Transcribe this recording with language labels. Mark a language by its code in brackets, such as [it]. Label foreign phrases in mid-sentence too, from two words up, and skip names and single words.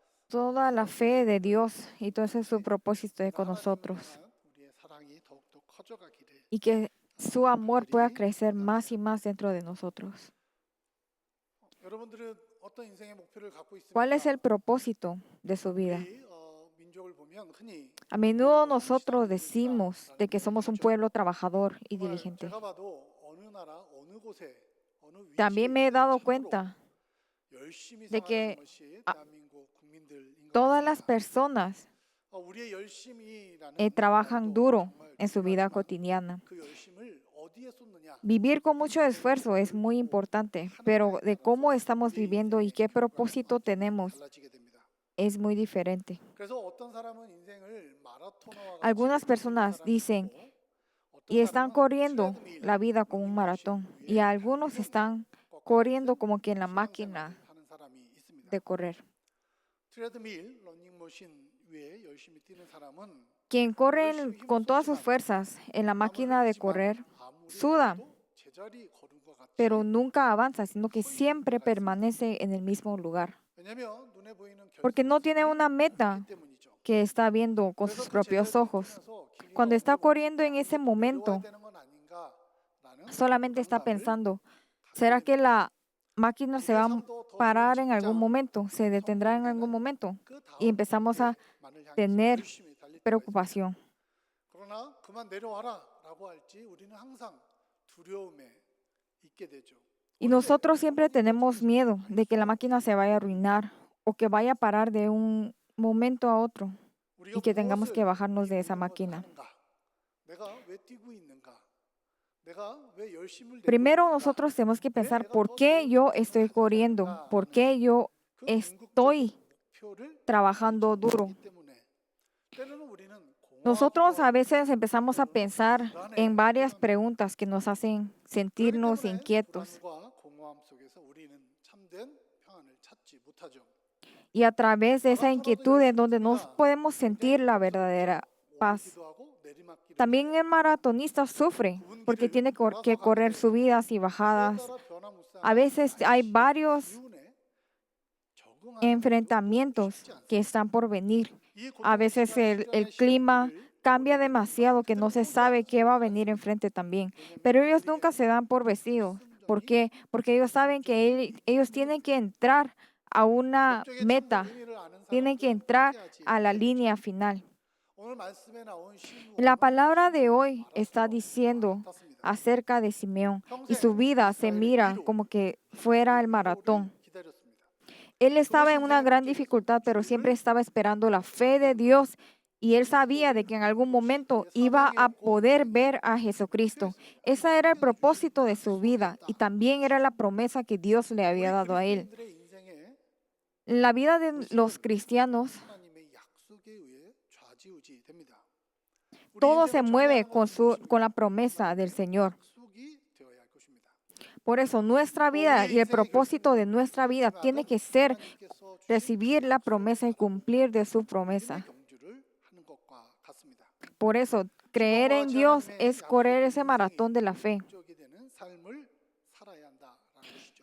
[es] toda la fe de Dios y todo ese es su propósito con [ko] 하나님을 [es] nosotros. [ko] 향한 우리의 사랑이 더욱더 커져가기를 [es] Y que su amor pueda [ko] 간절히 [es] crecer más y [ko] 기도합니다. [es] más dentro de nosotros. [ko] 여러분들은 어떤 인생의 목표를 갖고 [es] ¿Cuál es [ko] 있습니까? [es] el propósito de su vida? [ko] 우리 민족을 보면 흔히 [es] A menudo [ko] 공부하고 성실한 [es] nosotros decimos [ko] 민족이다라는 [es] de que [ko] 얘기를 [es] somos un [ko] 하죠. [es] pueblo trabajador y [ko] 정말 [es] diligente. [ko] 제가 봐도 어느 나라, 어느 곳에, 어느 위치에 [es] También me he [ko] 있든 [es] dado [ko] 참으로 [es] cuenta [ko] 열심히 [es] de [ko] 생활하는 [es] que [ko] 것이 [es] a- [ko] 대한민국 국민들인 것 [es] todas las [ko] 같습니다. [es] personas [ko] 우리의 열심이라는 [es] trabajan [ko] 말도 [es] duro [ko] 정말 [es] en su vida [ko] 중요하지만 [es] cotidiana. [ko] 그 열심을 어디에 쏟느냐, [es] Vivir con [ko] 이 [es] mucho esfuerzo es [ko] 문제를 [es] muy [ko] 두고 [es] importante, pero [ko] 하느냐에 [es] de cómo [ko] 따라서 [es] estamos [ko] 우리의 [es] viviendo y [ko] 인생의 [es] qué [ko] 결과는 [es] propósito [ko] 완전히 [es] tenemos [ko] 달라지게 됩니다. [es] es muy diferente. [ko] 그래서 어떤 사람은 인생을 마라토너와 같이 [es] Algunas [ko] 뛰는 [es] personas [ko] 사람이 [es] dicen [ko] 있고 [es] y [ko] 어떤 [es] están [ko] 사람은 [es] corriendo la [ko] 트레드밀, [es] vida como un [ko] 런닝머신 [es] maratón y [ko] 위에 [es] algunos [ko] 달리는 [es] están [ko] 것과 [es] corriendo [ko] 같은 [es] como que en la [ko] 신앙생활을 [es] máquina [ko] 하는 사람이 있습니다. [es] de correr. [ko] 트레드밀, 런닝머신 위에 열심히 뛰는 사람은 [es] Quien corre [ko] 열심히 힘을 [es] con todas sus [ko] 쏟지만 [es] fuerzas en la [ko] 땀을 [es] máquina de [ko] 흘리지만 [es] correr [ko] 아무리 [es] suda, [ko] 달려도 제자리 걸은 것 [es] pero [ko] 같이 [es] nunca avanza, sino que [ko] 서 있을 [es] siempre [ko] 때가 있습니다. [es] permanece en el mismo lugar, [ko] 왜냐하면 눈에 보이는 [es] porque no tiene [ko] 결승선이 [es] una [ko] 없기 [es] meta [ko] 때문이죠. [es] que está viendo con [ko] 그래서 [es] sus [ko] 그 [es] propios [ko] 제자리를 [es] ojos. [ko] 뛰면서 길이가 [es] Cuando está [ko] 어디로 [es] corriendo en [ko] 멈출까, [es] ese [ko] 어디로 또 내려와야 [es] momento, [ko] 되는 건 아닌가라는 [es] solamente está [ko] 불안감을 [es] pensando, [ko] 갖게 [es] ¿será que [ko] 됩니다. [es] la máquina se [ko] 우리의 [es] va a [ko] 삶도 더 좋은 [es] parar en algún [ko] 직장, [es] momento? ¿Se [ko] 더 [es] detendrá en algún [ko] 성공되는 [es] momento? [ko] 그 [es] Y [ko] 다음 [es] empezamos a [ko] 단계만을 향해서 [es] tener [ko] 열심히 달릴 때가 있습니다. [es] preocupación. [ko] 그러나 그만 내려와라라고 할지 우리는 항상 두려움에 있게 되죠. Y [es] 언제 [ko] nosotros siempre [es] 구멍이 [ko] tenemos [es] 터질지 [ko] miedo [es] 알 [ko] de que la [es] 수가 [ko] máquina se [es] 없기 [ko] vaya a [es] 때문에 [ko] arruinar o que vaya a parar de un momento a otro [es] 우리가 [ko] y que tengamos que [es] 무엇을 [ko] bajarnos [es] 이 [ko] de esa [es] 모든 것을 [ko] máquina. [es] 하는가? 내가 왜 뛰고 있는가? 내가 왜 열심을 내고 [ko] Primero [es] 있는가? [ko] nosotros tenemos que [es] 왜 [ko] pensar [es] 내가 [ko] por [es] 더 [ko] qué [es] 좋은 [ko] yo [es] 인생을 [ko] estoy [es] 가져야 [ko] corriendo, por [es] 하는가라는 [ko] qué yo [es] 그 [ko] estoy [es] 궁극적인 목표를 [ko] trabajando duro. [es] 잊어버리기 때문에 때로는 우리는 [ko] Nosotros [es] 공허하기도 [ko] a [es] 하고 [ko] veces empezamos a [es] 때로는 [ko] pensar en varias [es] 불안해하기도 합니다. [ko] preguntas que nos hacen [es] 그렇기 [ko] sentirnos [es] 때문에 [ko] inquietos [es] 불안과 공허함 속에서 우리는 참된 평안을 찾지 못하죠. [ko] y a través de esa [es] 마라토너도 [ko] inquietud en [es] 열심히 [ko] donde no [es] 뜁니다. [ko] podemos sentir [es] 그런데 [ko] la [es] 거기서 [ko] verdadera [es] 가끔 [ko] paz. [es] 오르기도 하고 내리막길을 [ko] También [es] 달려야 [ko] el [es] 됩니다. [ko] maratonista sufre [es] 굽은 [ko] porque [es] 길을 [ko] tiene [es] 돌아서 [ko] que [es] 가게 [ko] correr [es] 되죠. [ko] subidas y [es] 그에 [ko] bajadas. [es] 따라 [ko] A [es] 변화무쌍한 [ko] veces hay [es] 날씨의 [ko] varios [es] 기운에 적응하는 것도 [ko] enfrentamientos [es] 쉽지 [ko] que [es] 않습니다. [ko] están por venir. [es] 이 [ko] A [es] 고통의 [ko] veces el [es] 시간의 [ko] clima [es] 시험길을 [ko] cambia [es] 보내게 되지만 [ko] demasiado que no [es] 그때는 [ko] se sabe qué [es] 포기하지 [ko] va a venir [es] 않습니다. [ko] enfrente también. [es] 왜냐하면 [ko] Pero ellos nunca se [es] 그들에게는 [ko] dan por vencidos. ¿Por [es] 결승점이 [ko] qué? Porque ellos saben que [es] 결승점이 [ko] ellos [es] 있는 [ko] tienen [es] 것입니다. [ko] que entrar a una [es] 목적의 참된 [ko] meta, [es] 의미를 아는 [ko] tienen que [es] 사람들은 [ko] entrar [es] 포기하지 [ko] a la [es] 않게 되죠. [ko] línea final. [es] 오늘 말씀에 나온 [ko] La [es] 시므온은 [ko] palabra de [es] 시몬의 [ko] hoy está [es] 마라토너 [ko] diciendo [es] 같았습니다. [ko] acerca de Simeón y su [es] 평생 [ko] vida se [es] 이스라엘의 [ko] mira [es] 위로 [ko] como que fuera [es] 하나님의 [ko] el [es] 위로를 [ko] maratón. [es] 기다렸습니다. [ko] Él estaba [es] 그것이 [ko] en una [es] 인생의 [ko] gran [es] 목적이었습니다. [ko] dificultad, pero siempre [es] 주를 [ko] estaba esperando la fe de [es] 만나는 것. [ko] Dios y él sabía de [es] 그리스도를 [ko] que en [es] 보는 [ko] algún [es] 것이 [ko] momento [es] 그의 [ko] iba a [es] 사명이었고 [ko] poder [es] 인생의 [ko] ver a Jesucristo. [es] 목표였습니다. [ko] Ese era el [es] 하나님께서 주신 [ko] propósito de su vida y también era [es] 약속이었던 [ko] la [es] 것이죠. [ko] promesa que Dios le había [es] 우리 [ko] dado a él. [es] 그리스도인들의 인생에 [ko] La vida de los [es] 모습은 [ko] cristianos, [es] 하나님의 약속에 의해 좌지우지됩니다. [ko] 우리 [es] todo se [ko] 인생을 [es] mueve [ko] 정리하는 것은 무엇입니까? [es] con la promesa del [ko] 하나님의 [es] Señor. [ko] 약속이 되어야 할 것입니다. [es] Por eso nuestra vida [ko] 우리의 [es] y el [ko] 인생의 [es] propósito de [ko] 결승점은 [es] nuestra vida tiene [ko] 마지막은 [es] que ser [ko] 하나님께서 주신 [es] recibir la [ko] 약속을 [es] promesa y [ko] 바라보고 [es] cumplir de su [ko] 믿음의 [es] promesa. [ko] 경주를 하는 것과 같습니다. [es] Por eso, creer [ko] 시몬과 [es] en [ko] 같이 [es] Dios [ko] 하나님의 [es] es correr [ko] 약속인 [es] ese maratón de la [ko] 인생이 [es] fe. [ko] 목적이 되는 삶을 살아야 한다라는 것이죠.